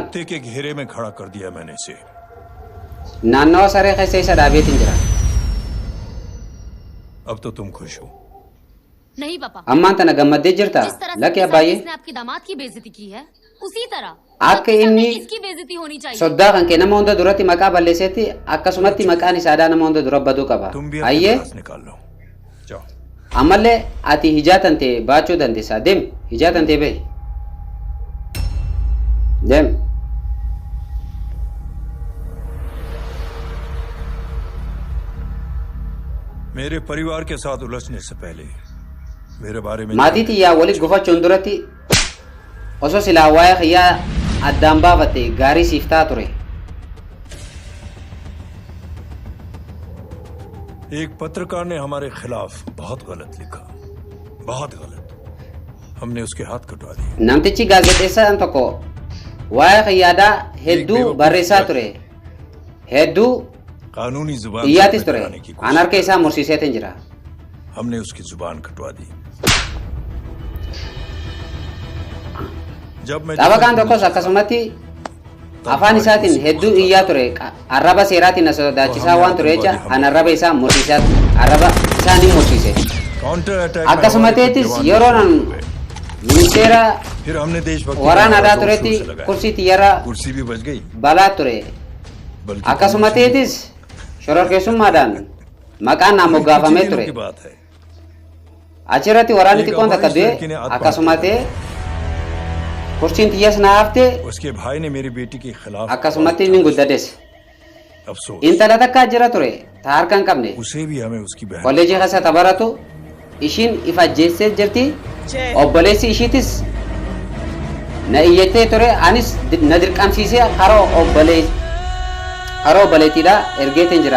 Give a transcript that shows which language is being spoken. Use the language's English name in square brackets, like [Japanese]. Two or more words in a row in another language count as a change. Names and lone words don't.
[Hindi] कुत्ते के घेरे में खड़ा कर दिया मैंने इसे [Oromo] naannawa saree keessa isa dhaabeetiin jira [Hindi] अब तो तुम खुश हो नहीं पापा [Oromo] ammaan tana gammaddee jirta [Hindi] जिस तरह से [Oromo] lakkee [Hindi] किसान [Oromo] abbaayee [Hindi] ने आपकी दामाद की बेइज्जती की है उसी तरह [Oromo] akka [Hindi] आपके सामने [Oromo] inni [Hindi] इसकी बेइज्जती होनी चाहिए [Oromo] soddaa kan kee nama hunda duratti maqaa balleesseetti akkasumatti maqaan isaadhaa nama hunda dura baduu qaba [Hindi] तुम भी अपने [Oromo] ayyee [Hindi] पास निकाल लो जाओ [Oromo] ammallee ati hijaa tantee baachuu dandeessa deem hijaa tantee bahi dem [Hindi] मेरे परिवार के साथ उलझने से पहले मेरे बारे में [Oromo] maatii xiyyaa walitti gufachuun duratti osoo silaa waa'ee xiyyaa addaan baafatte gaarii siif ta'a ture. [Hindi] एक पत्रकार ने हमारे खिलाफ बहुत गलत लिखा, बहुत गलत। हमने उसके हाथ कटवा दिए। [Oromo] namtichi gaazexeessaan tokko waa'ee xiyyaadhaa hedduu barreessaa ture. hedduu [Hindi] कानूनी जुबान [Oromo] iyyaatis ture. An harka isaa mursiiseetiin jira. [Hindi] हमने उसकी जुबान कटवा दी। जब मैं [Oromo] Taphakaan tokkos akkasumatti afaan isaatiin hedduu iyyaa ture. Arraba seeraatiin na sodaachisaa waan ture jecha an arraba isaa mursiisaa arraba isaa ni mursiise. Akkasumatteettis yeroo nan ministeera waraanaadhaa turetti kursii xiyyaara balaa ture. Akkasumatteettis shororkeessummaadhaan maqaan naa moggaafamee ture. Achirratti waraanni xiqqoon takka du'e akkasumattee kursiin xiyyaas na hafte [Hindi] उसके भाई ने मेरी बेटी के खिलाफ [Oromo] akkasumatti inni guddades. [Hindi] अफसोस [Oromo] Intala takka jira ture ta harka hin qabne. [Hindi] उसे भी हमें उसकी बहन [Oromo] Kolleejii keessa tabaratu ishiin ifa ajjeessee jirti. Obboleessi ishiitis na iyyattee ture anis na dirqamsiisee haroo obboleettiidha ergeetiin jiraan.